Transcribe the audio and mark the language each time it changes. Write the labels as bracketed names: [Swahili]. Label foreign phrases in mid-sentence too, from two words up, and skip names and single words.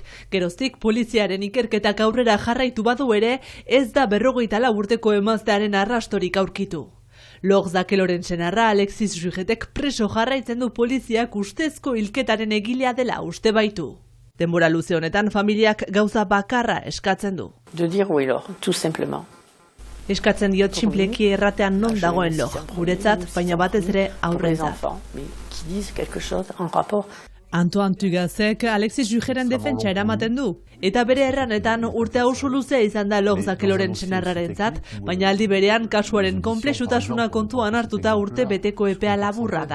[Basque] Geroztik poliziaren ikerketak aurrera jarraitu badu ere, ez da 54 urteko emaztearen arrastorik aurkitu. Log Zakeloren senarra Alexis Rugetek preso jarraitzen du poliziak ustezko hilketaren egilea dela uste baitu. Denbora luze honetan familiak gauza bakarra eskatzen du. [French] De dire oui, alors, tout simplement. [Basque] Eskatzen diot sinpleki erratean non dagoen Log, guretzat, baina batez ere aurrentzat. Antoine Tugazek Alexis Jugeren defentsa eramaten du. Eta bere erranetan urte oso luzea izan da Lor Zakeloren senarrarentzat, baina aldi berean kasuaren konplexutasuna kontuan hartuta urte beteko epea laburra da.